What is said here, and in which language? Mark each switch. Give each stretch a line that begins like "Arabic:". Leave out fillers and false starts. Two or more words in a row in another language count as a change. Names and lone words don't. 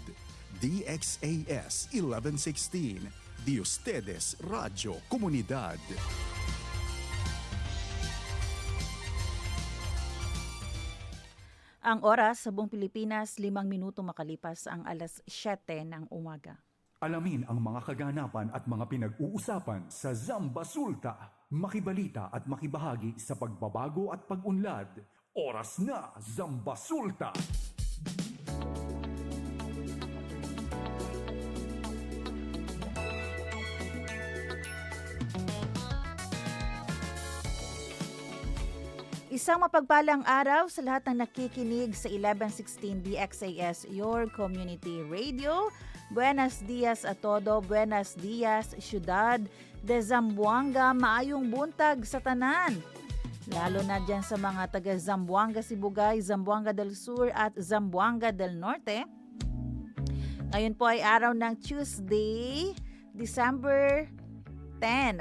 Chavacano: DXAS 1116, de ustedes Radio Comunidad.
Filipino: Ang oras sa buong Pilipinas, 5 minuto makalipas ang alas 7 ng umaga. Alamin ang mga kaganapan at mga pinag-uusapan sa Zamba Sulta. Makibalita at makibahagi sa pagbabago at pag-unlad Oras na, Zambasulta! Isang mapagpalang araw sa lahat ng nakikinig sa 1116 DXAS,
English: your community radio.
Chavacano: Buenos dias a todo, buenos dias, syudad de Zamboanga,
Cebuano: maayong buntag sa tanan.
Filipino: Lalo na dyan sa mga taga Zamboanga Sibugay, Zamboanga del Sur at Zamboanga del Norte. Ngayon po ay araw ng Tuesday, December 10.